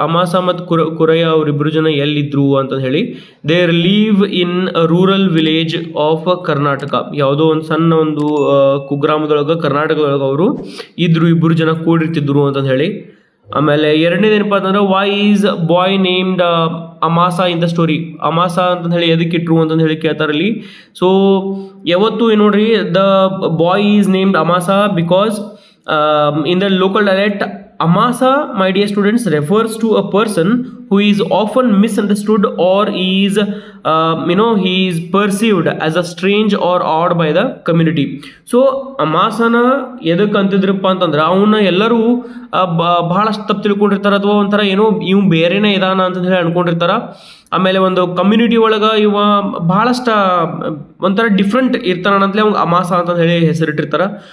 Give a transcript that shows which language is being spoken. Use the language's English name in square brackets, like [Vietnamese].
[Kannada] ಅಮಾಸ ಮತ್ತು ಕುರಯ ಅವರಿಬ್ಬರು ಜನ ಎಲ್ಲಿದ್ರು ಅಂತ ಹೇಳಿ, [English] They live in rural village of Karnataka. [Kannada] ಯಾವುದೋ ಒಂದು ಸಣ್ಣ ಒಂದು ಕುಗ್ರಾಮದೊಳಗೆ ಕರ್ನಾಟಕದೊಳಗೆ ಅವರು ಇದ್ರು, 2 ಜನ ಕೂಡಿರ್ತಿದ್ರು ಅಂತಂದು ಹೇಳಿ. ಆಮೇಲೆ 2ನೇದು ಏನಪ್ಪ ಅಂತಂದ್ರೆ [English] Why is boy named Amasa in the story. [Kannada] Amasa ಅಂತಂದು ಹೇಳಿ ಎದಕ್ಕೆ ಇಟ್ರು ಅಂತಂದು ಹೇಳಿ ಕೇಳ್ತಾರಲ್ಲಿ. ಸೊ ಯಾವತ್ತು ನೋಡ್ರಿ, [English] The boy is named Amasa because in the local dialect amasa, my dear students, refers to a person who is often misunderstood or is he is perceived as a strange or odd by the community. [Kannada] So ಅಮಾಸನ ಎದಕ್ಕೆ ಅಂತಿದ್ರಪ್ಪ ಅಂತಂದ್ರೆ ಅವನ್ನ ಎಲ್ಲರೂ ಬಹಳಷ್ಟು ತಪ್ಪು ತಿಳ್ಕೊಂಡಿರ್ತಾರೆ, ಅಥವಾ ಒಂಥರ ಏನೋ ಇವ್ ಬೇರೆನೇ ಇದಾನ ಅಂತ ಹೇಳಿ ಅನ್ಕೊಂಡಿರ್ತಾರ. ಆಮೇಲೆ ಒಂದು ಕಮ್ಯುನಿಟಿ ಒಳಗೆ ಇವ ಬಹಳಷ್ಟು ಒಂಥರ ಡಿಫ್ರೆಂಟ್ ಇರ್ತಾನ ಅಂತಲೇ ಅವ್ಗೆ ಅಮಾಸ ಅಂತ ಹೇಳಿ ಹೆಸರಿಟ್ಟಿರ್ತಾರೆ.